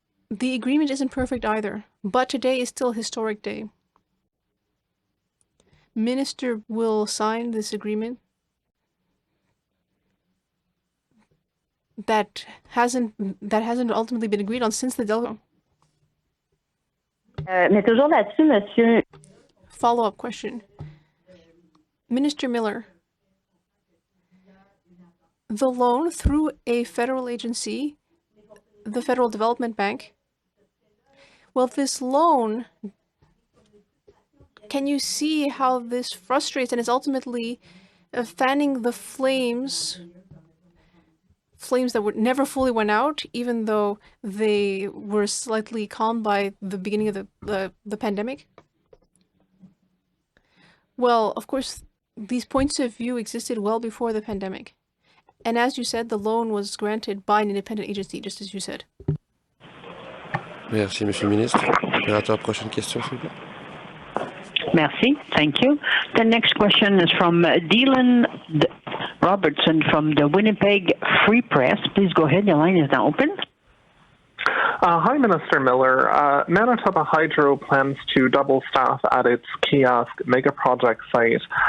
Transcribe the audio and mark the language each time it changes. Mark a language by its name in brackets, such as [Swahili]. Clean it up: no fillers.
[English] The agreement isn't perfect either, but today is still a historic day. Minister will sign this agreement that hasn't ultimately been agreed on since the Delgamuukw. [French] Mais toujours là-dessus, monsieur. [English] Follow-up question. Minister Miller, the loan through a federal agency, the Federal Development Bank, well, this loan, can you see how this frustrates and is ultimately fanning the flames flames that never fully went out, even though they were slightly calmed by the beginning of the pandemic? Well, of course, these points of view existed well before the pandemic. And as you said, the loan was granted by an independent agency, just as you said. [French] Merci, Monsieur le Ministre. Opérateur, prochaine question, s'il vous plaît. Merci. [English] Thank you. The next question is from Dylan Robertson from the Winnipeg Free Press. Please go ahead. Your line is now open. Hi, Minister Miller. Manitoba Hydro plans to double staff at its kiosk mega project site.